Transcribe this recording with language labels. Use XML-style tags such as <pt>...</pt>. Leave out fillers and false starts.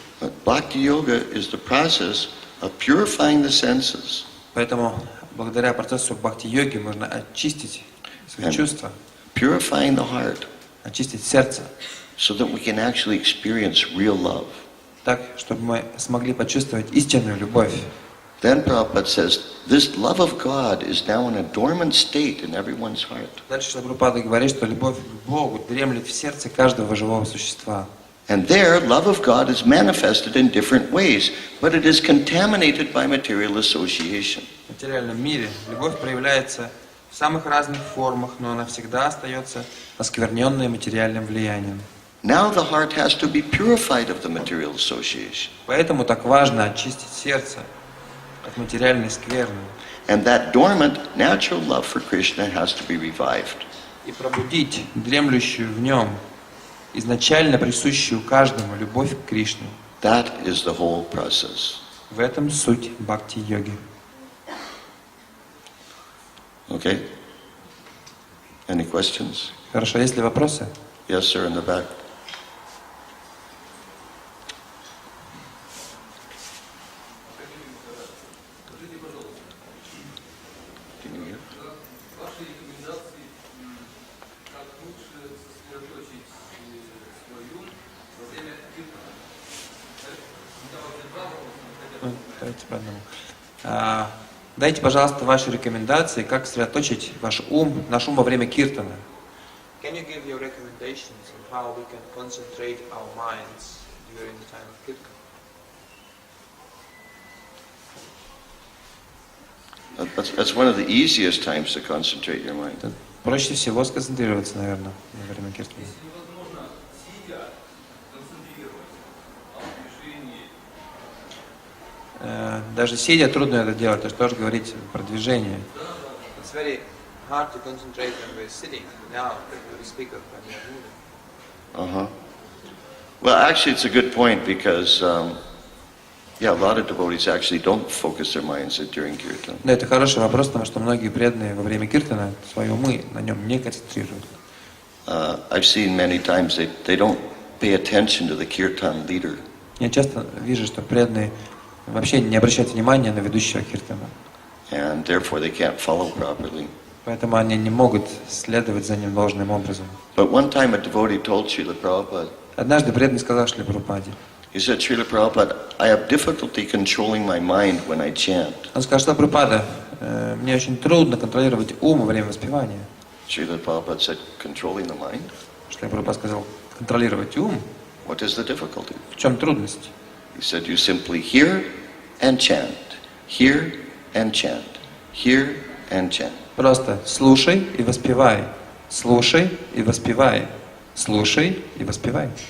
<en>But Bhakti Yoga is the process of purifying the senses.</en> <ru>Поэтому благодаря процессу бхакти-йоги можно очистить свои чувства,</ru> <en>Purifying the heart</en> <ru>очистить сердце,</ru> <en>so that we can actually experience real love.</en> <ru>так, чтобы мы смогли почувствовать истинную любовь.</ru> <en>Then Prabhupada says, this love of God is now in a dormant state in everyone's heart.</en> <ru>Дальше Прабхупада говорит, что любовь к Богу дремлет в сердце каждого живого существа.</ru> <en>And there, love of God is manifested in different ways, but it is contaminated by material association.</en> <ru>В материальном мире любовь проявляется в самых разных формах, но она всегда остается оскверненной материальным влиянием.</ru> <en>Now the heart has to be purified of the material association.</en> <ru>Поэтому так важно очистить сердце от материальной скверны</ru> <en>And that dormant, natural love for Krishna has to be revived.</en> <ru>и пробудить дремлющую в нем, изначально присущую каждому любовь к Кришне.</ru> <en>That is the whole process.</en> <ru>В этом суть бхакти-йоги.</ru> <en>Okay? Any questions?</en> <ru>Хорошо, есть ли вопросы?</ru> <en>Yes, sir, in the back. Can you hear?</en> <ru>Ваши рекомендации, как лучше сосредоточить свой ум во время киртана? Давайте по одному. Дайте, пожалуйста, ваши рекомендации, как сосредоточить ваш ум, наш ум во время киртана.</ru> <en>Can you give your recommendations on how we can concentrate our minds during the time of kirtan? That's one of the easiest times to concentrate your mind.</en> <ru>Проще всего сконцентрироваться, наверное, во время киртана. Если невозможно сидя концентрировать в движении. Даже сидя трудно это делать, то что же говорить про движение.</ru> <en>It's very hard to concentrate when we're sitting. Now we speak of when we're moving. Well, actually, it's a good point because, yeah, a lot of devotees actually don't focus their minds during kirtan.</en> <ru>Да, это хороший вопрос, потому что многие преданные во время киртана свои умы на нем не концентрируют.</ru> <en>I've seen many times they don't pay attention to the kirtan leader.</en> <ru>Я часто вижу, что преданные вообще не обращают внимания на ведущего киртана.</ru> <en>And therefore they can't follow properly.</en> <ru>Поэтому они не могут следовать за ним должным образом.</ru> <en>But one time a devotee told Srila Prabhupada,</en> <ru>Однажды преданный сказал Шриле Прабхупаде,</ru> <en>he said, Srila Prabhupada, I have difficulty controlling my mind when I chant.</en> <ru>он сказал, что Прабхупада, мне очень трудно контролировать ум во время воспевания.</ru> <en>Srila Prabhupada said, controlling the mind?</en> <ru>Шрила Прабхупада сказал, контролировать ум?</ru> <en>What is the difficulty?</en> <ru>В чем трудность?</ru> <en>He said, you simply hear and chant, hear and chant, hear and chant.</en> <ru>Просто слушай и воспевай, слушай и воспевай, слушай и воспевай.</ru>